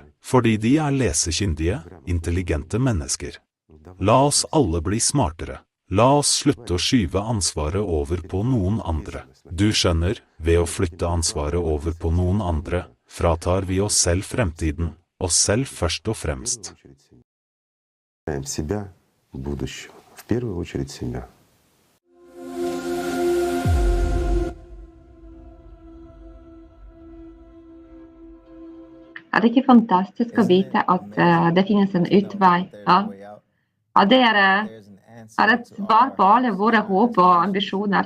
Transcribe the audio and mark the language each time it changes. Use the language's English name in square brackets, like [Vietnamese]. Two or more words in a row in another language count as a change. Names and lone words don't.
[Norwegian] Fordi de er lesekyndige, intelligente mennesker. La oss alle bli smartere. La oss slutte å skyve ansvaret over på noen andre. Du skjønner, ved å flytte ansvaret over på noen andre, fratar vi oss selv fremtiden, oss selv først og fremst. [Russian] Себя, будущего. В первую очередь себя. [Norwegian] Er det ikke fantastisk å vite at det finnes en utvei? Ja? Det er et svar på alle våre håp og ambisjoner.